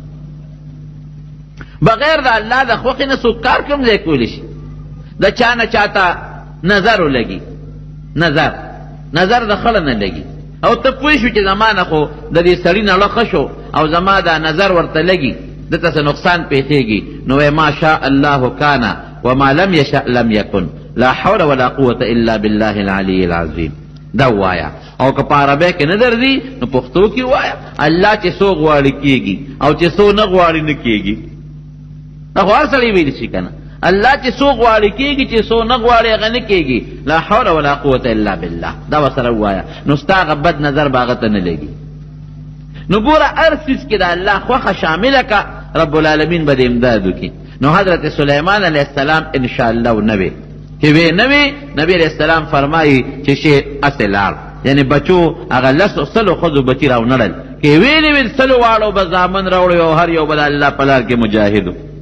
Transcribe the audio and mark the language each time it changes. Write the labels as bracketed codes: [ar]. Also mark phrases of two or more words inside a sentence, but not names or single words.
[ps] بغیر د الله د خوښې نه څوک کار کوم ځای کولی شي. د چا نه چاته نظر ولګي نظر د خله نه لګي او ته پوه شو چې زما نه خو د دې سړي نه ښه شو او زما دا نظر ورته لګي دته څه نقصان پیښیږي نو [ar] ما شاء الله کان وما لم یشاء لم یکن لا حول ولا قوة الا بالله العلی العظیم. [ps] دا وایا او که په عربی کې نه درځي نو پښتو کې وایا الله چې څو غواړي کېږي او چې څو نه غواړي نه کېږي. دا خو هر سړی ویلی شي که نه الله چې څو غواړي کېږي چې څو نه غواړي هغه نه کېږي [ar] لا حول ولا قوة الا بالله. [ps] دا ورسره ووایه نو ستا هغه بد نظر به هغه ته نه لګي. نو ګوره هر څیز کې د الله خوښه شامله که رب العالمین به د امداد وکړي. نو حضرت سلیمان [ar] علیه السلام [ps] انشاءالله نه وی چې وی نه وی نبی [ar] علیه السلام [ps] فرمایي چې شی اسې لاړ یعنی بچو هغه 100 ښځو بچي راونړل کې ویلې ویل سلو واړو به زامن راوړی او هر یو به د الله په لار کې مجاهدو.